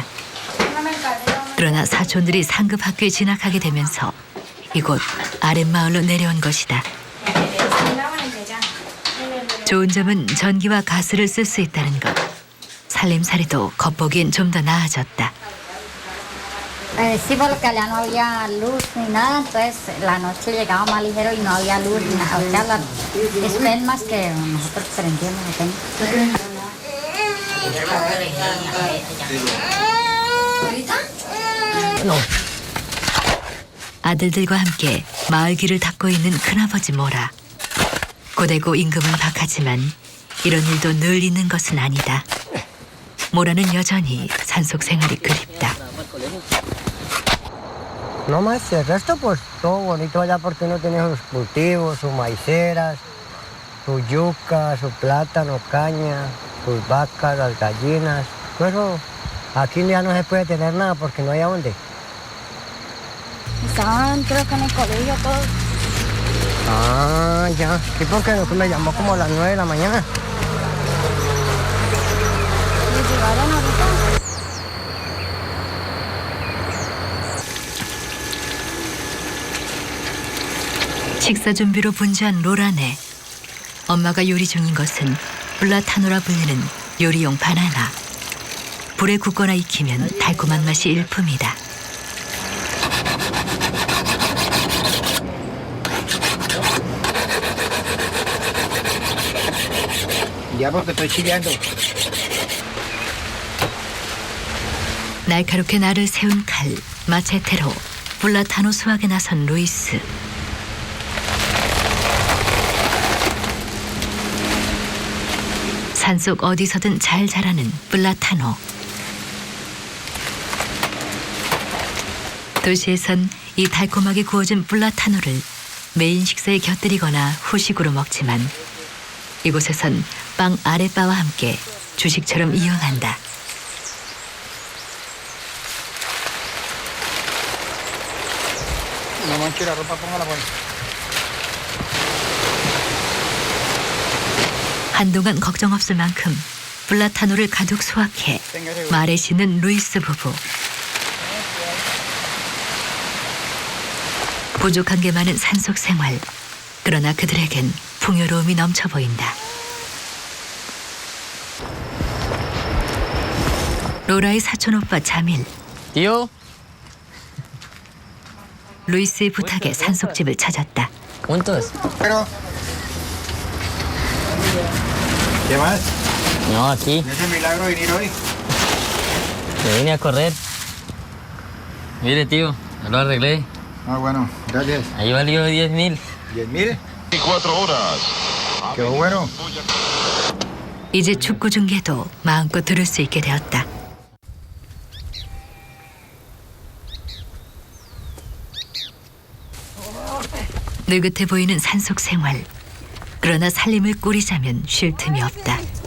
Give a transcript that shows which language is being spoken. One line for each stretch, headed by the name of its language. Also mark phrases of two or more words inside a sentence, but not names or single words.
Korean: 그러나 사촌들이 상급 학교에 진학하게 되면서 이곳 아랫마을로 내려온 것이다. 좋은 점은 전기와 가스를 쓸 수 있다는 것. 살림살이도 겉보기엔 좀 더 나아졌다.
Spanish: Sí, porque allá no había luz ni nada, entonces la noche llegaba más ligero y no había luz ni nada. O sea, las espermas que nosotros prendíamos.
Korean: 아들들과 함께 마을 길을 닦고 있는 큰아버지 모라. 고되고 임금은 박하지만 이런 일도 늘 있는 것은 아니다. 모라는 여전히 산속 생활이 그립다.
Spanish: No más, el resto pues todo bonito allá porque uno tiene sus cultivos, sus maiceras, sus yucas, su plátano, caña, sus vacas, las gallinas. Pero aquí ya no se puede tener nada porque no hay a dónde. Estaban, creo que en el colegio todos. Ah, ya. Sí, porque me llamó como a las 9 de la mañana. ¿Y llegaron ahorita?
Korean: 식사 준비로 분주한 로라네. 엄마가 요리 중인 것은 플라타노라 불리는 요리용 바나나. 불에 굽거나 익히면 달콤한 맛이 일품이다.
Spanish: Ya porque estoy chileando.
Korean: 날카롭게 날을 세운 칼, 마체테로 플라타노 수확에 나선 루이스. 산속 어디서든 잘 자라는 플라타노. 도시에선 이 달콤하게 구워진 플라타노를 메인 식사에 곁들이거나 후식으로 먹지만 이곳에선 빵 아랫바와 함께 주식처럼 이용한다.
Spanish: No manches la ropa, póngala por.
Korean: 한동안 걱정 없을 만큼 플라타노를 가득 수확해 말에 싣는 루이스 부부. 부족한 게 많은 산속 생활. 그러나 그들에겐 풍요로움이 넘쳐 보인다. 로라의 사촌오빠 자밀.
Spanish: Tío,
Korean: 루이스의 부탁에 산속집을 찾았다.
Spanish: ¿cuántos? Pero. ¿Qué más? No, aquí. ¿Es el milagro de venir hoy? Me vine a correr. Mire, tío, ya lo arreglé. Ah, bueno, gracias. Ahí valió 10.000. ¿10,000? 24 horas. Qué bueno.
Korean: 이제 축구 중계도 마음껏 들을 수 있게 되었다. 느긋해 보이는 산속 생활. 그러나 살림을 꾸리자면 쉴 틈이 없다.